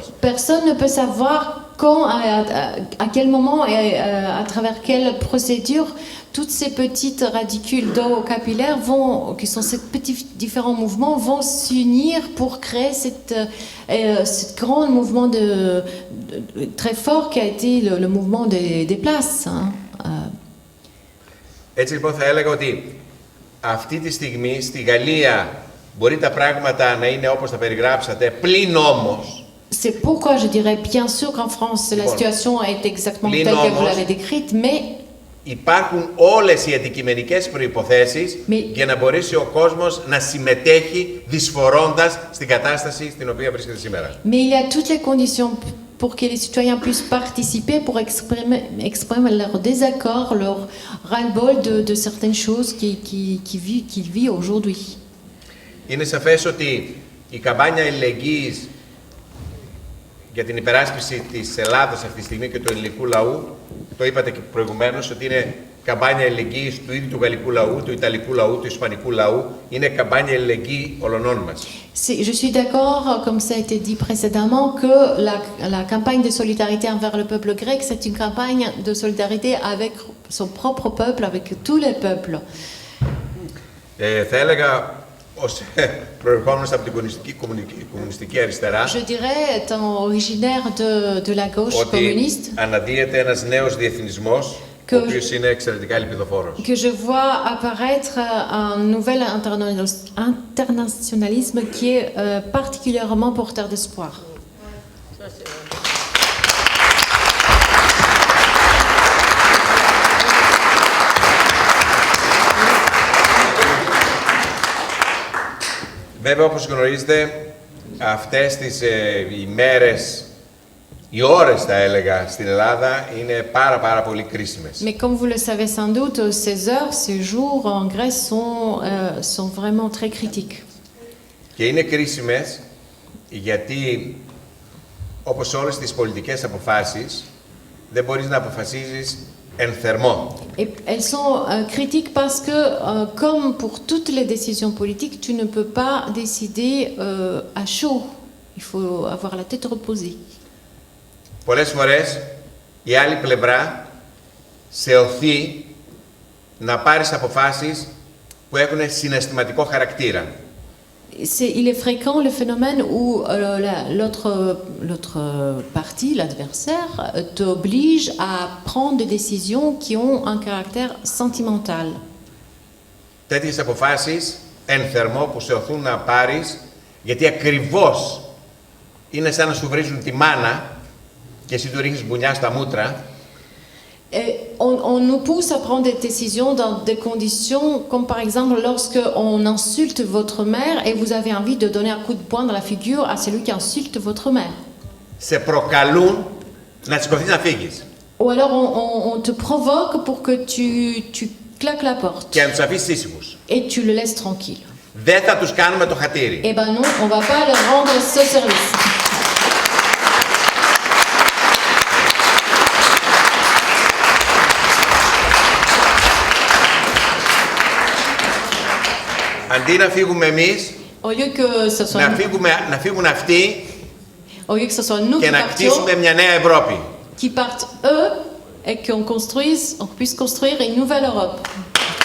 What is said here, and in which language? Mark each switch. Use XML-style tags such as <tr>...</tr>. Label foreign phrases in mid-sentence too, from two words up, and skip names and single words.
<fr>Personne ne peut savoir quand, à quel moment et à travers quelle procédure toutes ces petites radicules d'eau capillaire qui sont ces petits différents mouvements, vont s'unir pour créer ce grand mouvement très fort qui a été le mouvement des places. Hein.</fr> <el>Έτσι λοιπόν θα έλεγα ότι αυτή τη στιγμή στη Γαλλία μπορεί τα πράγματα να είναι όπως τα περιγράψατε, πλην όμως.</el> <fr>C'est pourquoi je dirais bien sûr qu'en France la situation est exactement telle que vous l'avez décrite, mais</fr> <el>υπάρχουν όλες οι αντικειμενικές προϋποθέσεις για να μπορέσει ο κόσμος να συμμετέχει δυσφορώντας στην κατάσταση στην οποία βρίσκεται σήμερα.</el> <fr>Mais il y a toutes les conditions pour que les citoyens puissent participer, pour exprimer leur désaccord, leur ras-le-bol de certaines choses qu'ils vivent aujourd'hui.</fr> <el>Είναι σαφές ότι η καμπάνια αλληλεγγύης για την υπεράσπιση της Ελλάδας αυτή τη στιγμή και του ελληνικού λαού, το είπατε και προηγουμένως, ότι είναι καμπάνια αλληλεγγύης του ίδιου του γαλλικού λαού, του ιταλικού λαού, του ισπανικού λαού, είναι καμπάνια αλληλεγγύη όλων μας.</el> <fr>Je suis d'accord, comme ça a été dit précédemment, que la campagne de solidarité envers le peuple grec, c'est une campagne de solidarité avec son propre peuple, avec tous les peuples.</fr> <el>Θα έλεγα, ως προερχόμενος από την κομμουνιστική αριστερά,</el> <fr>je dirais, étant originaire de la gauche communiste,</fr> <el>ότι αναδύεται ένας νέος διεθνισμός, ο οποίος είναι εξαιρετικά λυπηδοφόρος.</el> <fr>Que je vois apparaître un nouvel internationalisme qui est particulièrement porteur d'espoir.</fr> <el>Βέβαια, όπως γνωρίζετε, αυτές τις ημέρες, οι ώρες θα έλεγα στην Ελλάδα, είναι πάρα πολύ κρίσιμες.</el> <fr>Mais comme vous le savez sans doute, ces heures, ces jours en Grèce sont vraiment très critiques.</fr> <el>Και είναι κρίσιμες γιατί, όπως όλες τις πολιτικές αποφάσεις, δεν μπορείς να αποφασίζεις εν θερμό.</el> <fr>Et elles sont critiques parce que, comme pour toutes les décisions politiques, tu ne peux pas décider à chaud. Il faut avoir la tête reposée.</fr> <el>Πολλές φορές η άλλη πλευρά σε οθεί να πάρεις αποφάσεις που έχουν συναισθηματικό χαρακτήρα.</el> <fr>Il est fréquent le phénomène où l'autre partie, l'adversaire, t'oblige à prendre des décisions qui ont un caractère sentimental.</fr> <el>Τέτοιες αποφάσεις εν θερμό που σε οθούν να πάρεις, γιατί ακριβώς είναι σαν να σου βρίζουν τη μάνα και εσύ του ρίχνεις μπουνιά στα μούτρα.</el> <fr>On nous pousse à prendre des décisions dans des conditions comme par exemple lorsque on insulte votre mère et vous avez envie de donner un coup de poing dans la figure à celui qui insulte votre mère.</fr> <el>Σε προκαλούν να σηκωθείς να φύγεις.</el> <fr>Ou alors on te provoque pour que tu claques la porte.</fr> <el>Και να τους αφήσεις ήσυχους.</el> <fr>Et tu le laisses tranquille.</fr> <el>Δεν θα τους κάνουμε το χατήρι.</el> <fr>Eh ben non, on va pas leur rendre ce service.</fr> <el>Αντί να φύγουμε εμείς,</el> <fr>Au lieu que ce soit</fr> <el>να φύγουν αυτοί</el> <fr>au lieu que ce soit nous</fr> <el>και</el> <fr>qui</fr> <el>να</el> <fr>partions,</fr> <el>κτίσουμε μια νέα Ευρώπη.</el> <fr>qui partent eux et qu'on puisse construire une nouvelle Europe.</fr>